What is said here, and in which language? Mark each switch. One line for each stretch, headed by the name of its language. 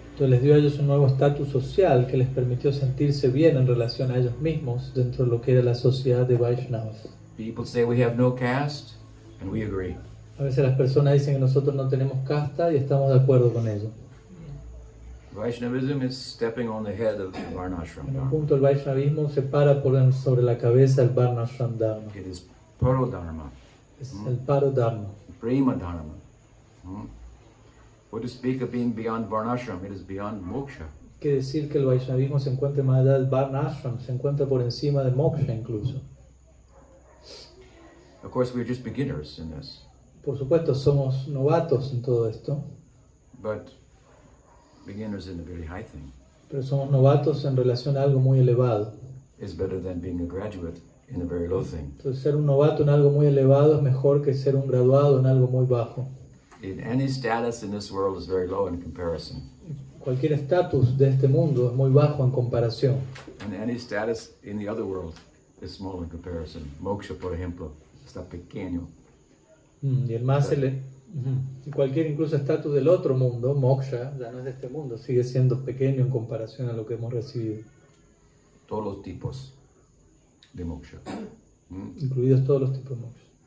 Spanish: Entonces les dio a ellos un nuevo estatus social que les permitió sentirse bien en relación a ellos mismos dentro de lo que era la sociedad de Vaishnavas.
English: People say we have no caste, and we agree.
Spanish: A veces las personas dicen que nosotros no tenemos casta y estamos de acuerdo con ello.
English: Vaishnavism is stepping on the head of the Varnashram
Spanish: En un
English: Dharma.
Spanish: punto el Vaishnavismo se para sobre la cabeza del Varnashram Dharma.
English: It is Parodharma,
Spanish: Es el Paro Dharma.
English: Prema Dharma. What to speak of being beyond Varnashram, it is beyond moksha.
Spanish: Que decir que el Vaishnavismo se encuentre más allá del Varnashram, se encuentra por encima de moksha incluso.
English: Of course, we're just beginners in this,
Spanish: Por supuesto, somos novatos en todo esto,
English: but beginners in a very high thing
Spanish: pero somos novatos en relación a algo muy elevado.
English: is better than being a graduate in a very low thing.
Spanish: Entonces, ser un novato en algo muy elevado es mejor que ser un graduado en algo muy bajo.
English: In any status in this world is very low in comparison.
Spanish: Cualquier estatus de este mundo es muy bajo en comparación.
English: And any status in the other world is small in comparison.
Spanish: Moksha, por ejemplo, está pequeño. Y el más y cualquier incluso estatus del otro mundo, moksha, ya no es de este mundo, sigue siendo pequeño en comparación a lo que hemos recibido, Todos los tipos de moksha. incluidos todos los tipos de moksha.